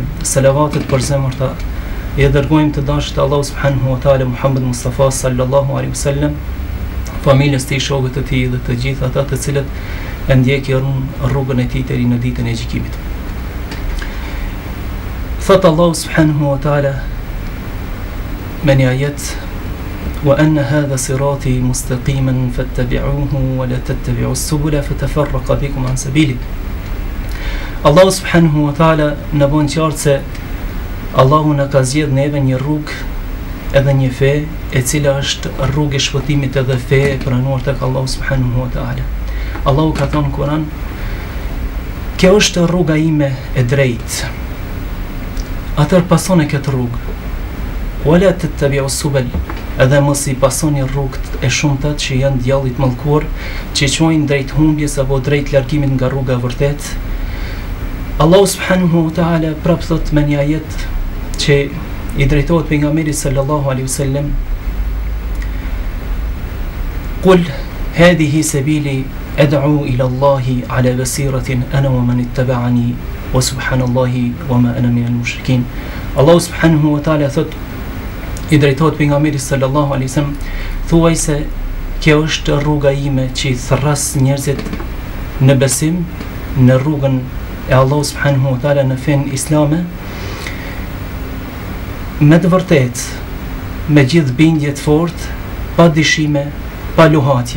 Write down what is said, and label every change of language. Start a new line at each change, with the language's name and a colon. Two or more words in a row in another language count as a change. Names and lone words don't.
Albanian: Salavatet për zemërta I dërgojmë të dashur të Allahu
Arabic: سبحانه وتعالى
Albanian: Muhammed Mustafa
Arabic: صلى الله عليه وسلم,
Albanian: familjes të tij, shokët e tij dhe të gjithë ata të cilët e ndjekin rrugën e tij deri në ditën e gjykimit.
Arabic: Thot Allahu سبحانه وتعالى من آيات وأن هذا صراطي مستقيما فاتبعوه ولا تتبعوا السبل فتفرق بكم عن سبيله. الله سبحانه وتعالى
Albanian: në bën qartë se Allahu na ka zgjedh neve një rrugë edhe një fe e cila është rrugë e shpëtimit edhe fe e pranuar tek Allahu
Arabic: سبحانه وتعالى.
Albanian: Allahu ka thënë në Kur'an: "Kjo është rruga ime e drejtë. Atëherë pasoni këtë rrugë.
Arabic: ولا تتبعوا السبل",
Albanian: edhe mos I pasoni rrugët e shumta që janë djallit mallkuar, që çojnë drejt humbjes apo drejt largimit nga rruga e vërtetë.
Arabic: الله سبحانه وتعالى
Albanian: prap thot me një ajet që I drejtohet pejgamberit
Arabic: صلى الله عليه وسلم: "قل هذه سبيلي أدعو إلى الله على بصيرة أنا ومن اتبعني وسبحان الله وما أنا من المشركين."
Albanian: Allahu
Arabic: سبحانه وتعالى
Albanian: thot I drejtohet pejgamberit
Arabic: صلى الله عليه وسلم:
Albanian: "Thuaj se kjo është rruga ime që I therras njerëzit në besim, në rrugën e Allahu
Arabic: سبحانه وتعالى,
Albanian: në fenë islame, me të vërtetë, me gjithë bindje të fortë, pa dyshime, pa luhatje.